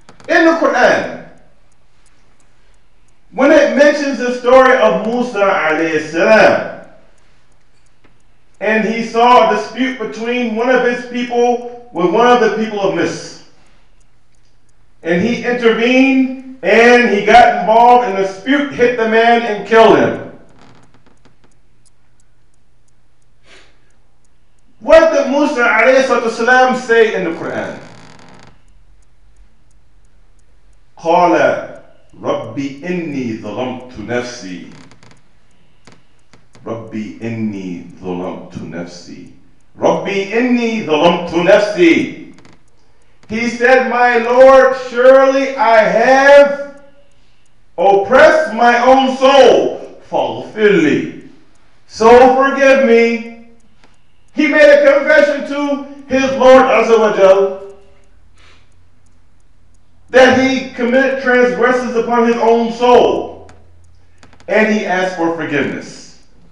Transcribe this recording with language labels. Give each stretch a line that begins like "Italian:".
English: In the Quran, when it mentions the story of Musa alayhi salam, and he saw a dispute between one of his people with one of the people of Misr, and he intervened and he got involved, and the dispute hit the man and killed him. What did Musa alayhi salam say in the Quran?
Arabic: قال ربي إني ظلمت نفسي ربي إني ظلمت نفسي ربي إني ظلمت نفسي.
English: He said, my Lord, surely I have oppressed my own soul.
Arabic: فاغفر لي.
English: So forgive me. He made a confession to his Lord Azza wa Jal that he committed transgressions upon his own soul, and he asked for forgiveness.